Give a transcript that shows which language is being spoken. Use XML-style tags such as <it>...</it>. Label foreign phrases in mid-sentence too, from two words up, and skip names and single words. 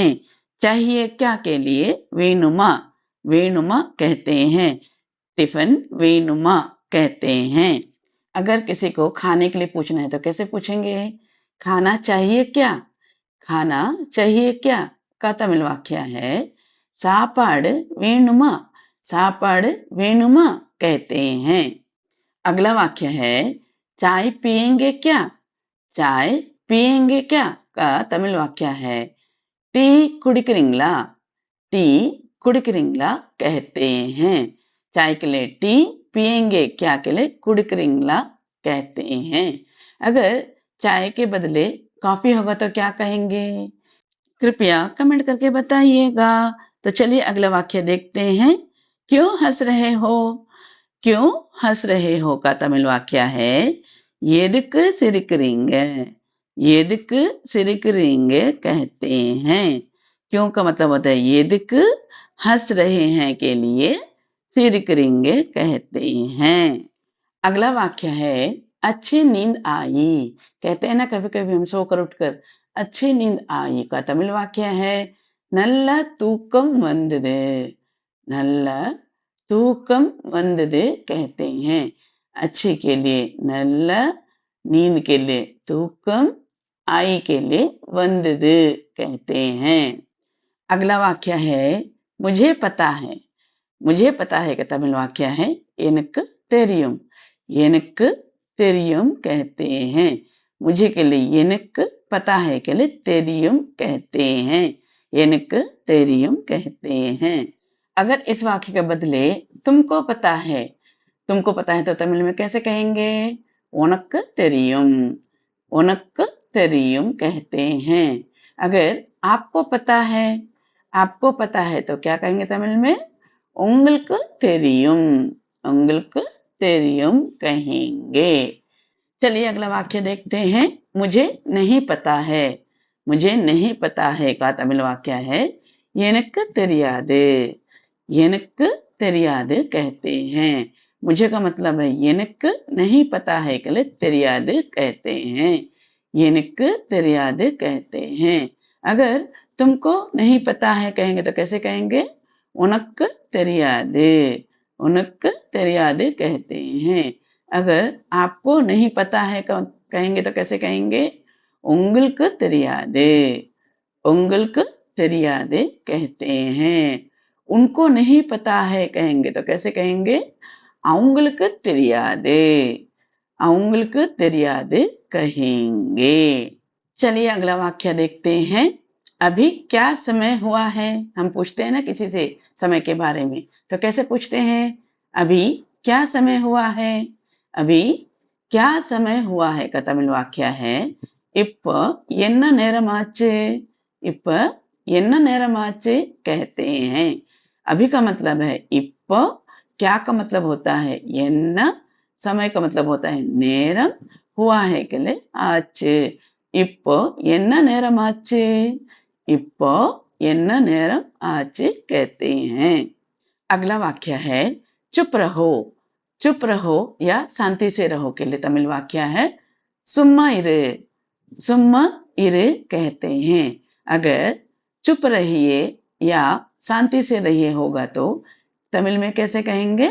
<hi>चाहिए क्या के लिए</hi> <ta>வேணுமா, வேணுமா</ta> <hi>कहते हैं।</hi> <ta>டிஃபன் வேணுமா</ta> <hi>कहते हैं। अगर किसी को खाने के लिए पूछना है तो कैसे पूछेंगे? खाना चाहिए क्या? खाना चाहिए क्या का तमिल वाक्य है</hi> <ta>சாப்பாடு வேணுமா। சாப்பாடு வேணுமா</ta> <hi>कहते हैं। अगला वाक्य है चाय पिएंगे क्या? चाय पिएंगे क्या का तमिल वाक्य है</hi> <ta>டீ குடிக்கிறீங்களா। டீ குடிக்கிறீங்களா</ta> <hi>कहते हैं। चाय के लिए टी, पिएंगे क्या के लिए कुड़िकरिंगला कहते हैं। अगर चाय के बदले कॉफी होगा तो क्या कहेंगे? कृपया कमेंट करके बताइएगा। तो चलिए अगला वाक्य देखते हैं। क्यों हंस रहे हो? क्यों हंस रहे हो का तमिल वाक्य है</hi> <ta>எதுக்கு சிரிக்கிறீங்க। எதுக்கு சிரிக்கிறீங்க</ta> <hi>कहते हैं। क्यों का मतलब होता है எதுக்கு, हंस रहे हैं के लिए सिरिकरिंगे कहते हैं। अगला वाक्य है अच्छी नींद आई। कहते हैं ना कभी कभी हम सोकर उठकर अच्छी नींद आई का तमिल वाक्य है</hi> <ta>நல்ல தூக்கம் வந்தது। நல்ல தூக்கம் வந்தது</ta> <hi>कहते हैं। अच्छी के लिए நல்ல, नींद के लिए तूकम, आई के लिए वंदது कहते हैं। अगला वाक्य है मुझे पता है। मुझे पता है का तमिल वाक्य है</hi> <ta>எனக்கு தெரியும்। எனக்கு தெரியும்</ta> <hi>कहते हैं। मुझे के लिए எனக்கு पता है के लिए தெரியும் कहते हैं।</hi> <ta>எனக்கு தெரியும்</ta> <hi>कहते हैं। अगर इस वाक्य के बदले तुमको पता है, तुमको पता है तो तमिल में कैसे कहेंगे?</hi> <ta>உனக்கு தெரியும்। உனக்கு தெரியும்</ta> <hi>कहते हैं। अगर आपको पता है, आपको पता है तो क्या कहेंगे तमिल में?</hi> <ta>உங்களுக்கு தெரியும்। உங்களுக்கு தெரியும் कहेंगे।</ta> <hi>चलिए अगला वाक्य देखते हैं। मुझे नहीं पता है। मुझे नहीं पता है का तमिल वाक्य है</hi> <ta>எனக்கு தெரியாது। எனக்கு தெரியாது</ta> <hi>कहते हैं। मुझे का मतलब है எனக்கு नहीं पता है के लिए தெரியாது कहते हैं।</hi> <ta>எனக்கு தெரியாது</ta> <hi>कहते हैं। अगर तुमको नहीं पता है कहेंगे तो कैसे कहेंगे?</hi> <ta>உனக்கு தெரியாது। உனக்கு தெரியாது</ta> <hi>कहते हैं। अगर आपको नहीं पता है कहेंगे तो कैसे कहेंगे?</hi> <ta>உங்களுக்கு தெரியாது। உங்களுக்கு தெரியாது</ta> <hi>कहते हैं। उनको नहीं पता है कहेंगे तो कैसे कहेंगे?</hi> <ta>அவங்களுக்கு தெரியாது। அவங்களுக்கு தெரியாது कहेंगे।</ta> <hi>चलिए अगला वाक्य देखते हैं। अभी क्या समय हुआ है? हम पूछते हैं ना किसी से समय के बारे में, तो कैसे पूछते हैं? अभी क्या समय हुआ है? अभी क्या समय हुआ है का तमिल वाक्य है</hi> <ta>இப்ப என்ன நேரமாச்சு? இப்ப என்ன நேரமாச்சு</ta> <hi>कहते हैं। अभी का मतलब है இப்ப, क्या का मतलब होता है என்ன, समय का मतलब होता है நேரம், हुआ है के लिए ஆச்சு।</hi> <ta>இப்போ என்ன நேரமாச்சு? இப்போ என்ன நேரம் ஆச்சு</ta> <hi>कहते हैं। अगला वाक्य है चुप रहो। चुप रहो या शांति से रहो के लिए तमिल वाक्य है</hi> <ta>சும்மா இரே। சும்மா இரே</ta> <hi>कहते हैं। अगर चुप रहिए या शांति से रहिए होगा तो तमिल में कैसे कहेंगे?</hi>